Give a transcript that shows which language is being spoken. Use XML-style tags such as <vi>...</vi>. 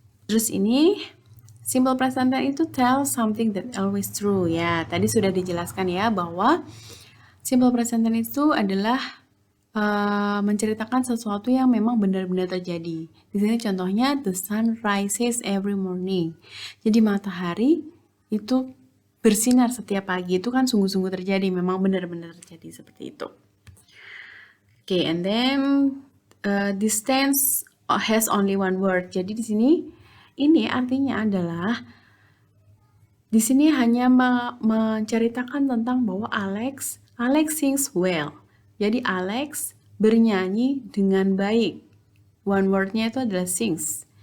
<id>Terus ini</id> <en>simple present tense itu tell something that always true ya.</en> <id>Tadi sudah dijelaskan ya bahwa simple present tense itu adalah menceritakan sesuatu yang memang benar-benar terjadi. Di sini contohnya</id> <en>the sun rises every morning.</en> <id>Jadi matahari itu bersinar setiap pagi, itu kan sungguh-sungguh terjadi, memang benar-benar terjadi seperti itu.</id> <en>Oke, and then this tense has only one word.</en> <id>Jadi di sini ini artinya adalah di sini hanya menceritakan tentang bahwa</id> <en>Alex sings well.</en> <id>Jadi Alex bernyanyi dengan baik. One word-nya itu adalah sings.</id>